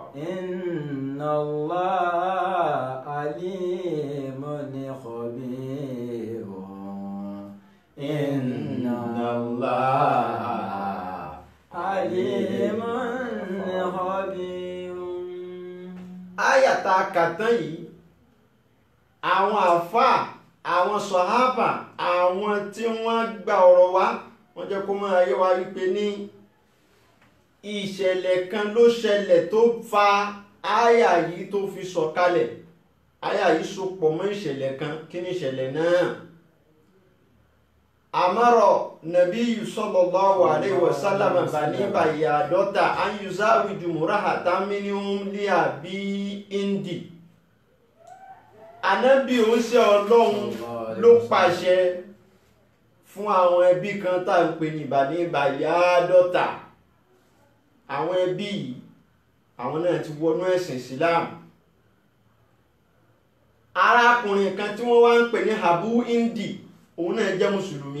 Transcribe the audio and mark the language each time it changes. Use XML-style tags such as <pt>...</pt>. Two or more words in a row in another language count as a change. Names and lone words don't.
<ar>إن الله عليم خبير. إن الله عليم خبير.</ar> <yo>Àyà tá a kà tán yìí, àwọn àfáà, àwọn sàhábà, àwọn tí wọ́n gba ọ̀rọ̀ wá, wọ́n jẹ́ kó máa yé wa wípé ní ìṣẹ̀lẹ̀ kan ló ṣẹlẹ̀ tó fa àyà yìí tó fi sọ̀kalẹ̀. Àyà yìí so pọ̀ mọ́ ìṣẹ̀lẹ̀ kan. Kí ni ìṣẹ̀lẹ̀ náà?</yo> <ar>أمر النبي صلى الله عليه وسلم بني بياضة أن يزوج امرأة منهم لأبي هند.</ar> <yo>Ànábì òǹṣẹ́ Ọlọ́run ló pàṣẹ fún àwọn ẹbí kan tá ń pè ní Bani Bayyadata. Àwọn ẹbí yìí, àwọn náà ti wọnú ẹ̀sìn Islam. Arákùnrin kan tí wọ́n wá ń pè ní Abu Indi, òun náà jẹ́ mùsùlùmí.</yo>